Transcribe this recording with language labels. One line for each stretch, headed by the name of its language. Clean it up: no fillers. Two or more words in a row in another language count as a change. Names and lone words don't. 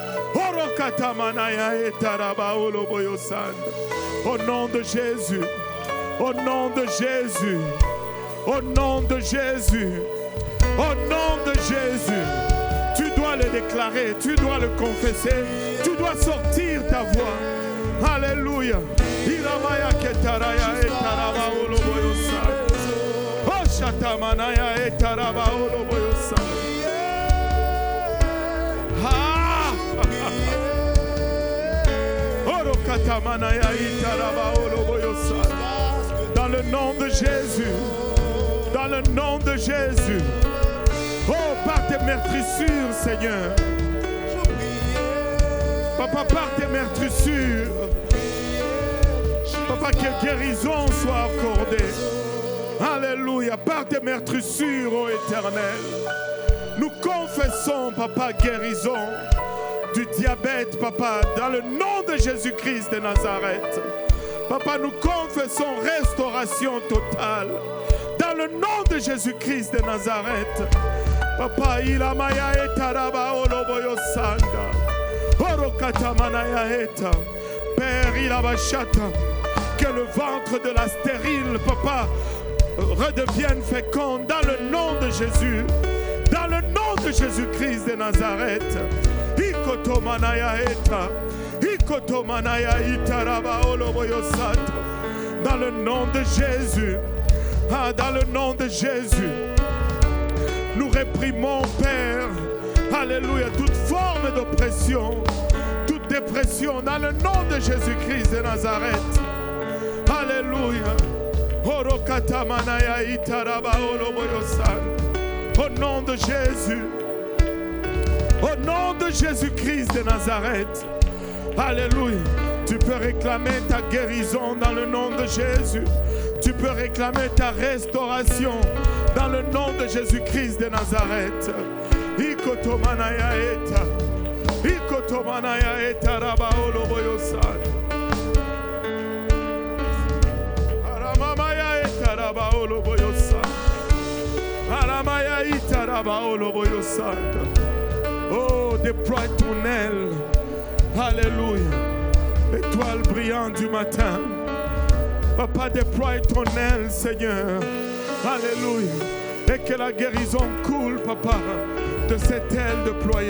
French: Au nom de Jésus. Au nom de Jésus. Au nom de Jésus. Au nom de Jésus. Tu dois le déclarer. Tu dois le confesser. Tu dois sortir ta voix. Alléluia. Iramaya ketaraya etaraba oloboyosa. Oshatamanaya etaraba oloboyosa. Orokatamanaya etaraba oloboyosa. Dans le nom de Jésus. Dans le nom de Jésus. Oh, par tes meurtrissures, Seigneur. Papa, par tes meurtrissures. Papa, que guérison soit accordée. Alléluia. Par tes meurtrissures, ô Éternel. Nous confessons, Papa, guérison du diabète, Papa, dans le nom de Jésus-Christ de Nazareth. Papa, nous confessons restauration totale. Dans le nom de Jésus-Christ de Nazareth. Papa, ilamaya etaraba oloboyo sanda. Orokatamanaya eta. Père, ilabashata. Que le ventre de la stérile, Papa, redevienne fécond dans le nom de Jésus. Dans le nom de Jésus-Christ de Nazareth. Ikotomanaya eta. Ikotomanaya itaraba oloboyosata. Dans le nom de Jésus. Ah, dans le nom de Jésus. Nous réprimons, Père. Alléluia. Toute forme d'oppression. Toute dépression. Dans le nom de Jésus-Christ de Nazareth. Alléluia. Orokatamanaya itaraba oloboyosan. Au nom de Jésus. Au nom de Jésus-Christ de Nazareth. Alléluia. Tu peux réclamer ta guérison dans le nom de Jésus. Tu peux réclamer ta restauration dans le nom de Jésus-Christ de Nazareth. Ikotomanaya eta. Ikotomanaya eta raba oloboyosan. Aramamaya eta raba oloboyosan. Aramaya eta raba oloboyosan. Oh, déploie ton aile. Alléluia. Étoile brillante du matin. Papa, déploie ton aile, Seigneur. Alléluia. Et que la guérison coule, Papa, de cette aile déployée.